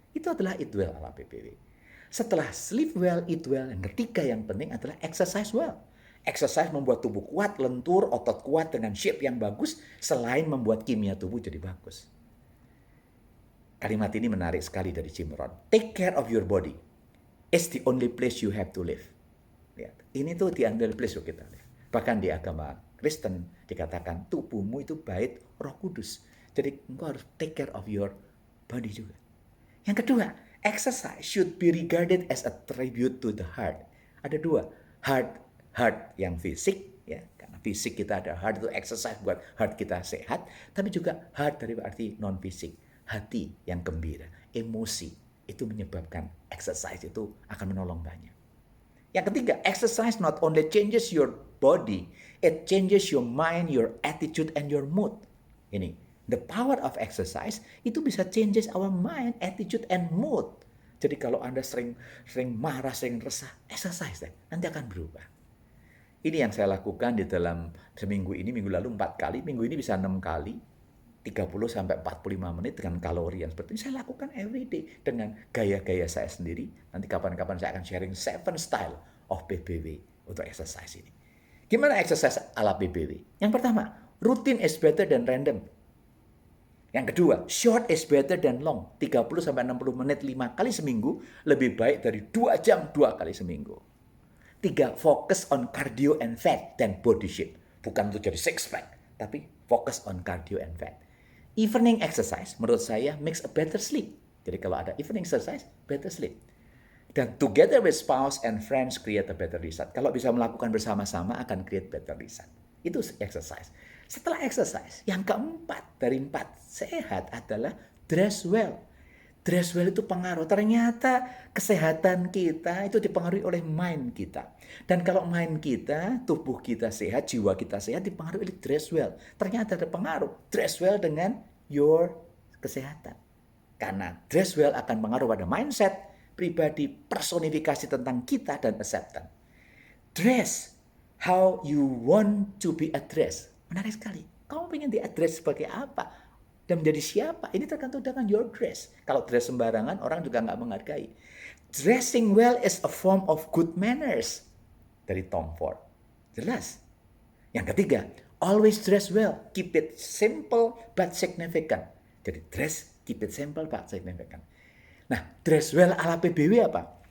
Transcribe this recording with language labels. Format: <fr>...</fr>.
<id>Itu adalah</id> <en>eat well</en> <id>ala PBW. Setelah</id> <en>sleep well, eat well,</en> <id>yang ketiga yang penting adalah</id> <en>exercise well.</en> <id>Exercise membuat tubuh kuat, lentur, otot kuat dengan shape yang bagus, selain membuat kimia tubuh jadi bagus. Kalimat ini menarik sekali dari Jim Rohn.</id> <en>Take care of your body. It's the only place you have to live.</en> <id>Lihat, ini tuh</id> <en>the only place</en> <id>kita</id> <en>live.</en> <id>Bahkan di agama Kristen dikatakan tubuhmu itu bait Roh Kudus. Jadi engkau harus</id> <en>take care of your body</en> <id>juga. Yang kedua,</id> <en>exercise should be regarded as a tribute to the heart.</en> <id>Ada dua, heart yang fisik, ya, karena fisik kita ada heart itu exercise buat heart kita sehat, tapi juga heart dari arti non fisik, hati yang gembira, emosi itu menyebabkan exercise itu akan menolong banyak. Yang ketiga,</id> <en>exercise not only changes your body, it changes your mind, your attitude, and your mood.</en> <id>Ini.</id> <en>The power of exercise</en> <id>itu bisa</id> <en>changes our mind, attitude, and mood.</en> <id>Jadi kalau Anda sering marah, sering resah, exercise nanti akan berubah. Ini yang saya lakukan di dalam seminggu ini, minggu lalu 4 kali, minggu ini bisa 6 kali, 30-45 menit dengan kalori yang seperti ini. Saya lakukan</id> <en>every day</en> <id>dengan gaya-gaya saya sendiri. Nanti kapan-kapan saya akan sharing 7</id> <en>style of</en> <id>PBW untuk exercise ini. Gimana exercise ala PBW? Yang pertama,</id> <en>routine is better than random.</en> <id>Yang kedua,</id> <en>short is better than long.</en> <id>30-60 menit 5 kali seminggu lebih baik dari 2 jam 2 kali seminggu.</id> <en>3, focus on cardio and fat</en> <id>dan</id> <en>body shape.</en> <id>Bukan untuk jadi</id> <en>six pack,</en> <id>tapi</id> <en>focus on cardio and fat. Evening exercise</en> <id>menurut saya</id> <en>makes a better sleep.</en> <id>Jadi kalau ada</id> <en>evening exercise, better sleep.</en> <id>Dan</id> <en>together with spouse and friends create a better result.</en> <id>Kalau bisa melakukan bersama-sama akan</id> <en>create better result.</en> <id>Itu exercise. Setelah exercise, yang keempat dari 4 sehat adalah</id> <en>dress well. Dress well</en> <id>itu pengaruh. Ternyata kesehatan kita itu dipengaruhi oleh mind kita. Dan kalau mind kita, tubuh kita sehat, jiwa kita sehat, dipengaruhi oleh dress well. Ternyata ada pengaruh.</id> <en>Dress well</en> <id>dengan</id> <en>your</en> <id>kesehatan. Karena</id> <en>dress well</en> <id>akan pengaruh pada mindset, pribadi, personifikasi tentang kita, dan acceptance.</id> <en>Dress how you want to be addressed.</en> <id>Menarik sekali. Kamu pengen di-address sebagai apa? Dan menjadi siapa? Ini tergantung dengan</id> <en>your dress.</en> <id>Kalau dress sembarangan, orang juga nggak menghargai.</id> <en>Dressing well is a form of good manners.</en> <id>Dari</id> <en>Tom Ford.</en> <id>Jelas. Yang ketiga,</id> <en>always dress well. Keep it simple but significant.</en> <id>Jadi</id> <en>dress, keep it simple but significant.</en> <id>Nah,</id> <en>dress well</en> <id>ala PBW apa?</id>